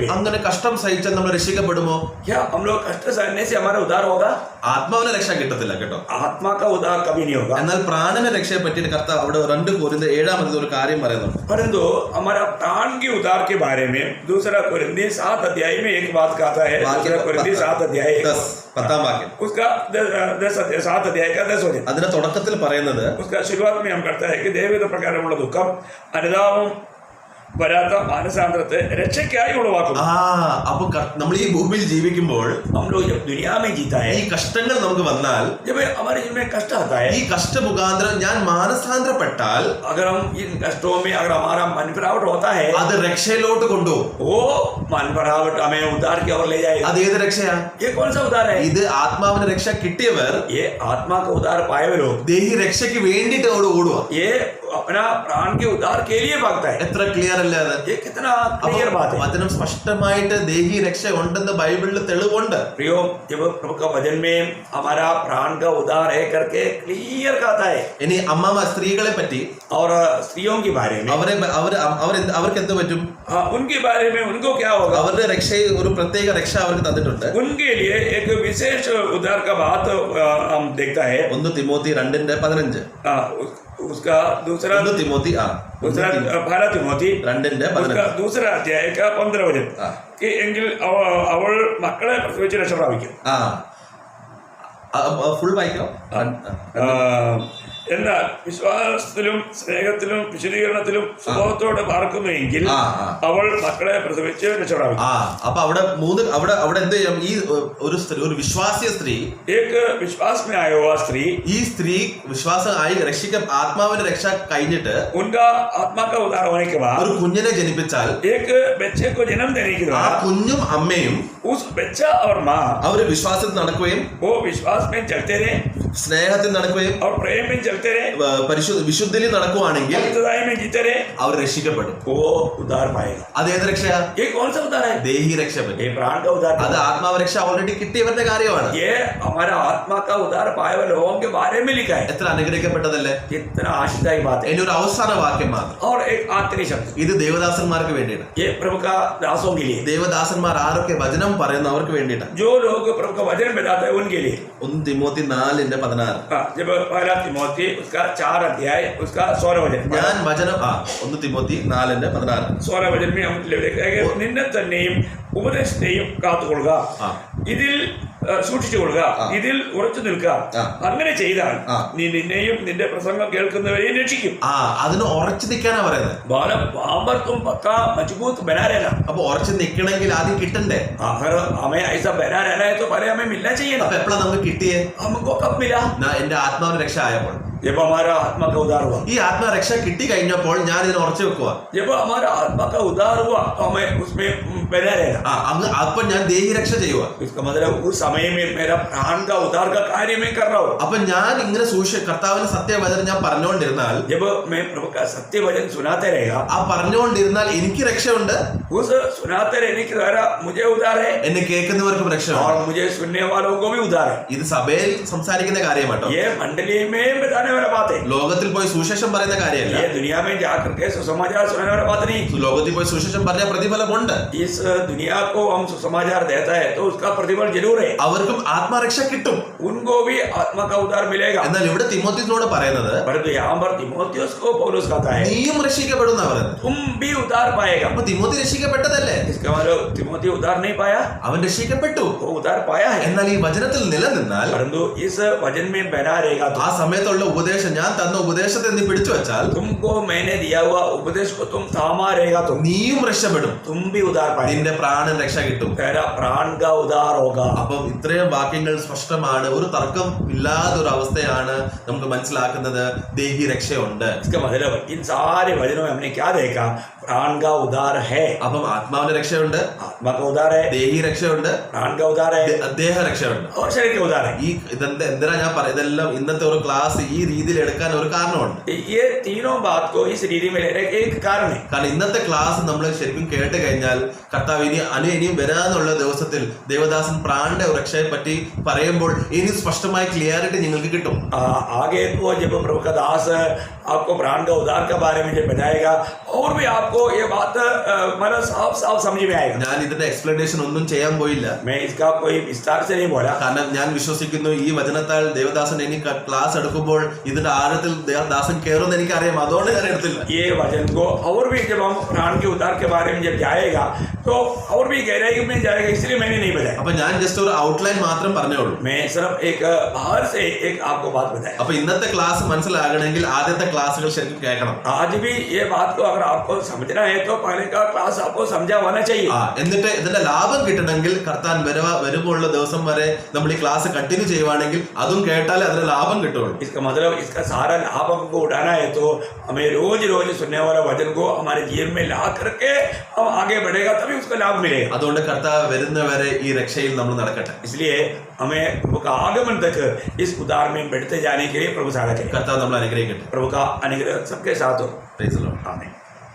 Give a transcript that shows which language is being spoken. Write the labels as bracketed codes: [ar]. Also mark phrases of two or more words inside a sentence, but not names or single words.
[ml] അങ്ങനെ കഷ്ടം സഹിച്ചാൽ നമ്മൾ രക്ഷിക്കപ്പെടുമോ? [hi] क्या हम लोग कष्ट सहने से हमारा उद्धार होगा? [ml] ആത്മാവിനെ രക്ഷ കിട്ടത്തില്ല കേട്ടോ. [hi] आत्मा का उद्धार कभी नहीं होगा. [ml] എന്നാൽ പ്രാണനെ രക്ഷയെ പറ്റിയിട്ട് കർത്താവ് അവിടെ 2 കൊരിന്ത്യർ 7 ഒരു കാര്യം പറയുന്നുണ്ട്. [hi] परंतु हमारा प्राण के उद्धार के बारे में दूसरा कोरिन्थियों 7 अध्याय में एक बात कहता है. दूसरा कोरिन्थियों 7 अध्याय [ml] 10 वाक्യം [hi] उसका 7 अध्याय का 10 वचन. [ml] അതിന്റെ തുടക്കത്തിൽ പറയുന്നത് [hi] उसका शुरुआत में हम करता है कि [ml] ദൈവവിധ പ്രകാരമുള്ള ദുഃഖം അനുതാപം വരാത്ത മാനസാന്തരത്തെ രക്ഷയ്ക്കായി ഉളവാക്കുന്നു. അപ്പൊ നമ്മൾ ഈ ഭൂമിയിൽ ജീവിക്കുമ്പോൾ [hi] हम लोग जब दुनिया में जीता है [ml] ഈ കഷ്ടങ്ങൾ നമുക്ക് വന്നാൽ [hi] जब हमारे जीवन में कष्ट आता है [ml] ഈ കഷ്ട മുഖാന്തരം ഞാൻ മാനസാന്തരപ്പെട്ടാൽ [hi] अगर हम इन कष्टों में अगर हमारा मन फिरावट होता है [ml] അത് രക്ഷയിലോട്ട് കൊണ്ടുപോകും. [hi] वो मन फिरावट हमें उद्धार की ओर ले जाएगा. [ml] അത് ഏത് രക്ഷയാ? [hi] ये कौन सा उद्धार है? [ml] ഇത് ആത്മാവിന് രക്ഷ കിട്ടിയവർ [hi] ये आत्मा का उद्धार पाए हुए लोग [ml] ദേഹി രക്ഷയ്ക്ക് വേണ്ടിയിട്ട് അവിടെ ഓടുക. [hi] ये अपना प्राण के उद्धार के लिए भागता है. [ml] എത്ര ക്ലിയർ അല്ലേ അത്? [hi] ये कितना क्लियर बात है. [ml] വചനം സ്പഷ്ടമായിട്ട് ദേഹി രക്ഷ ഉണ്ടെന്ന് ബൈബിളിൽ തെളിവുണ്ട്. [hi] प्रियो जब प्रभु का वचन में हमारा प्राण का उद्धार है करके क्लियर कहता है. [ml] ഇനി അമ്മമ്മ സ്ത്രീകളെ പറ്റി [hi] और स्त्रियों के बारे में [ml] അവർക്ക് എന്ത് പറ്റും? [hi] उनके बारे में उनको क्या होगा? [ml] അവരുടെ രക്ഷ ഒരു പ്രത്യേക രക്ഷ അവർക്ക് തന്നിട്ടുണ്ട്. [hi] उनके लिए एक विशेष उद्धार का बात हम देखता है. [ml] 1 തിമോത്തി 2:15 [hi] उसका दूसरा [ml] തിമോത്തി [hi] पहला तिमोथी 2:15 उसका दूसरा अध्याय का 15 वचन कि [ml] എങ്കിൽ അവൾ മക്കളെ പ്രസവിച്ച് രക്ഷ പ്രാപിക്കും. ഫുൾ വായിക്കോ? എന്നാൽ വിശ്വാസത്തിലും സ്നേഹത്തിലും വിശദീകരണത്തിലും സ്വഭാവത്തോടെ പാർക്കുന്നുവെങ്കിൽ അവൾ മക്കളെ പ്രസവിച്ച് രക്ഷ പ്രാപിക്കും. അപ്പൊ അവിടെ എന്ത് ചെയ്യും? ഈ ഒരു വിശ്വാസിയ സ്ത്രീ [hi] ഏക വിശ്വാസ് में आया हुआ स्त्री [ml] ഈ സ്ത്രീ വിശ്വാസം ആയി ആത്മാവിന്റെ രക്ഷ കഴിഞ്ഞിട്ട് [hi] उनका आत्मा का उद्धार होने के बाद [ml] ഒരു കുഞ്ഞിനെ ജനിപ്പിച്ചാൽ [hi] एक बच्चे को जन्म देने के [ml] ആ [hi] बाद [ml] കുഞ്ഞും അമ്മയും [hi] उस बच्चा और माँ [ml] അവര് വിശ്വാസത്തിൽ നടക്കുകയും [hi] वो विश्वास में चलते रहे [ml] സ്നേഹത്തിൽ നടക്കുകയും [hi] और प्रेम में चलते रहे [ml] വിശുദ്ധിയിൽ നടക്കുവാണെങ്കിൽ [hi] पवित्रताई में जीते रहे [ml] അവർ രക്ഷിക്കപ്പെടും. [hi] वो उद्धार पाएगा. [ml] അത് ഏത് രക്ഷയാ? [hi] ये कौन सा उद्धार है? [ml] ദേഹി രക്ഷ പറ്റി. [hi] ये प्राण का उद्धार. [ml] അത് ആത്മാവ് രക്ഷ ഓൾറെഡി കിട്ടിയവരുടെ കാര്യമാണ്. [hi] ये हमारा आत्मा का उद्धार पाए हुए लोगों के बारे में लिखा है. [ml] എത്ര അനുഗ്രഹിക്കപ്പെട്ടതല്ലേ? [hi] कितना आशीर्वादी बात है. [ml] ഇനി ഒരു അവസാന വാക്യം മാത്രം. [hi] और एक आखिरी शब्द [ml] ഇത് ദേവദാസന്മാർക്ക് വേണ്ടിയാണ്. [hi] ये प्रभु का दासों के लिए. [ml] ദേവദാസന്മാർ ആരൊക്കെ വചനം പറയുന്നു അവർക്ക് വേണ്ടിയിട്ടാണ്. [hi] जो लोग प्रभु का वचन बताते हैं उनके लिए. [ml] 1 തിമോത്തി 4:16 [hi] जब पहला तिमोथी उसका 4 अध्याय उसका 16 वचन. [ml] ഞാൻ വചനം 1 തിമോത്തി 4:16 16 വചനം [hi] में हम देखते हैं कि [ml] നിന്നെ തന്നെയും ഉപദേശത്തെയും കാത്തുകൊള്ളുക, ഇതിൽ സൂക്ഷിച്ചുകൊള്ളുക, ഇതിൽ ഉറച്ചു നിൽക്കുക. അങ്ങനെ ചെയ്താൽ നീ നിന്നെയും നിന്റെ പ്രസംഗം കേൾക്കുന്നവരെയും രക്ഷിക്കും. അതിന് ഉറച്ചു നിൽക്കാനാ പറയുന്നത്. [hi] तुम पक्का मजबूत बना रहना. [ml] അപ്പൊ ഉറച്ചു നിൽക്കണമെങ്കിൽ ആദ്യം കിട്ടണ്ടേ? [hi] अगर हमें ऐसा बना रहना है तो पहले हमें मिलना चाहिए. [ml] അപ്പൊ എപ്പോഴാണ് നമുക്ക് കിട്ടിയേ? [hi] हमको कब मिला? [ml] എന്റെ ആത്മാവിന് രക്ഷ ആയപ്പോൾ. [hi] जब हमारा आत्मा का उद्धार हुआ. [ml] ഈ ആത്മരക്ഷ കിട്ടി കഴിഞ്ഞപ്പോൾ ഞാൻ ഇതിനെ ഉറച്ചു വെക്കുക. [hi] जब हमारा आत्मा का उद्धार हुआ तो हमें उसमें बना रहना. [ml] അപ്പൊ ഞാൻ ദേഹി രക്ഷ ചെയ്യുക. [hi] इसका मतलब उस समय में मेरा प्राण का उद्धार का कार्य मैं कर रहा हूँ. [ml] അപ്പൊ ഞാൻ ഇങ്ങനെ കർത്താവിന്റെ സത്യവചനം ഞാൻ പറഞ്ഞുകൊണ്ടിരുന്നാൽ, [hi] जब मैं प्रभु का सत्य वचन सुनाते रहेगा, [ml] ആ പറഞ്ഞുകൊണ്ടിരുന്നാൽ എനിക്ക് രക്ഷയുണ്ട്. [hi] उस सुनाते रहने के द्वारा मुझे उद्धार है, [ml] എന്നെ കേൾക്കുന്നവർക്കും രക്ഷയുണ്ട്. [hi] और मुझे सुनने वालों को भी उद्धार है. [ml] ഇത് സഭയിൽ സംസാരിക്കുന്ന കാര്യമാട്ടോ. [hi] ये मंडली में बताने वाला बात है. [ml] ലോകത്തിൽ പോയി സുവിശേഷം പറയുന്ന കാര്യമല്ല. [hi] ये दुनिया में जाकर के सुसमाचार सुनाने वाला बात नहीं. [ml] ലോകത്തിൽ പോയി സുവിശേഷം പറഞ്ഞ പ്രതിഫലമുണ്ട്. [hi] इस दुनिया को हम सुसमाचार देता है तो उसका प्रतिफल जरूर है. [ml] അവർക്കും ആത്മരക്ഷ കിട്ടും. [hi] उनको भी आत्मा का उद्धार मिलेगा. [ml] എന്നാൽ ഇവിടെ തിമോത്തിയോട് പറയുന്നത്, [hi] परंतु यहाँ पर तिमोथियुस को पौलुस कहता है [ml] നീയും രക്ഷിക്കപ്പെടുന്ന പറയുന്നത്. [hi] तुम भी उद्धार पाएगा. [ml] അപ്പൊ തിമോത്തി രക്ഷിക്കപ്പെട്ടതല്ലേ? [hi] इसका मतलब तिमोथी उद्धार नहीं पाया, [ml] അവൻ രക്ഷിക്കപ്പെട്ടു. [hi] वो उद्धार पाया है. [ml] എന്നാൽ ഈ വചനത്തിൽ നിലനിന്നാൽ, [hi] परंतु इस वचन में बना रहेगा तो [ml] ആ സമയത്തുള്ള ഉപദേശം, ഞാൻ തന്ന ഉപദേശത്തെ നീ പിടിച്ചു വെച്ചാൽ, [hi] तुमको मैंने दिया हुआ उपदेश को तुम थामा रहेगा तो [ml] നീയും രക്ഷപ്പെടും. [hi] तुम भी उद्धार पाएगा. [ml] നിന്റെ പ്രാണൻ രക്ഷ കിട്ടും. [hi] तेरा प्राण का उद्धार होगा. [ml] അപ്പം ഇത്രയും വാക്യങ്ങൾ സ്പഷ്ടമാണ്, ഒരു തർക്കം ഇല്ലാത്ത ഒരു അവസ്ഥയാണ് നമുക്ക് മനസ്സിലാക്കുന്നത്. ദേഹി രക്ഷയുണ്ട്. [hi] इसका मतलब इन सारे वचनों में हमने क्या देखा? प्राण का उद्धार है, [ml] അപ്പം ആത്മാവിന്റെ രക്ഷയുണ്ട്, [hi] आत्मा का उद्धार है, [ml] ദേഹി രക്ഷയുണ്ട്, [hi] प्राण का उद्धार है [ml] ദേഹ രക്ഷയുണ്ട്. [hi] और शरीर का उद्धार है. [ml] ഈ എന്തിനാ ഞാൻ പറയുന്നത്? ഇതെല്ലാം ഇന്നത്തെ ഒരു ക്ലാസ് ഈ രീതിയിൽ എടുക്കാൻ ഒരു കാരണമുണ്ട്. [hi] ये तीनों बात को इस रीति में लेने के एक कारण है. [ml] കാരണം ഇന്നത്തെ ക്ലാസ് നമ്മൾ ശരിക്കും കേട്ട് കഴിഞ്ഞാൽ കർത്താവ് ഇനിയും വരാനുള്ള ദിവസത്തിൽ ദേവദാസൻ പ്രാണന്റെ രക്ഷയെ പറ്റി പറയുമ്പോൾ ഇനി സ്പഷ്ടമായ ക്ലിയറിറ്റി നിങ്ങൾക്ക് കിട്ടും. [hi] आगे को जब प्रभु का दास आपको प्राण का उद्धार के बारे में जब बताएगा और भी आपको ये बात मतलब साफ साफ समझ में आएगा. [ml] ഞാൻ ഇതിന്റെ എക്സ്പ്ലനേഷൻ ഒന്നും ചെയ്യാൻ പോയില്ല. [hi] मैं इसका कोई विस्तार से नहीं बोला. [ml] കാരണം ഞാൻ വിശ്വസിക്കുന്നു ഈ വചനത്താൽ ദേവദാസൻ ഇനി ക്ലാസ് എടുക്കുമ്പോൾ ഇതിന്റെ ആഴത്തിൽ ദേവദാസൻ കയറുമെന്ന് എനിക്കറിയാം. അതുകൊണ്ട് ഞാൻ എടുത്തില്ല. [hi] ये वचन को और भी जब हम प्राण के उद्धार के बारे में जब जाएगा तो और भी गहराई में जाएगा, इसलिए मैंने नहीं बताया. [ml] അപ്പൊ ഞാൻ ജസ്റ്റ് ഒരു ഔട്ട്ലൈൻ മാത്രം പറഞ്ഞോളൂ. [hi] मैं सिर्फ एक बाहर से एक आपको बात बताया. [ml] അപ്പൊ ഇന്നത്തെ ക്ലാസ് മനസ്സിലാകണമെങ്കിൽ ആദ്യത്തെ ക്ലാസ്സുകൾ ശരിക്കും കേൾക്കണം. [hi] आज भी ये बात को अगर आपको समझना है तो पहले का क्लास आपको समझा होना चाहिए. [ml] എന്നിട്ട് ഇതിന്റെ ലാഭം കിട്ടണമെങ്കിൽ കർത്താൻ വരുമ്പോഴുള്ള ദിവസം വരെ നമ്മൾ ഈ [en] class continue [ml] ചെയ്യുവാണെങ്കിൽ അതും കേട്ടാലേ അതിന്റെ ലാഭം കിട്ടുള്ളൂ. [hi] इसका मतलब इसका सारा लाभ हमको उठाना है तो हमें रोज रोज सुनने वाला वचन को हमारे जीवन में ला करके हम आगे बढ़ेगा, तभी उसका लाभ मिलेगा. [ml] അതുകൊണ്ട് കർത്താവ് വരുന്നവരെ ഈ രക്ഷയിൽ നമ്മൾ നടക്കട്ടെ. [hi] इसलिए हमें प्रभु का आगमन तक इस उद्धार में बढ़ते जाने के लिए प्रभु सहायता करें. [ml] കർത്താവ് നമ്മൾ അനുഗ്രഹിക്കട്ടെ. [hi] प्रभु का अनुग्रह सबके साथ हो. [en] Praise the Lord. [hi] आमीन.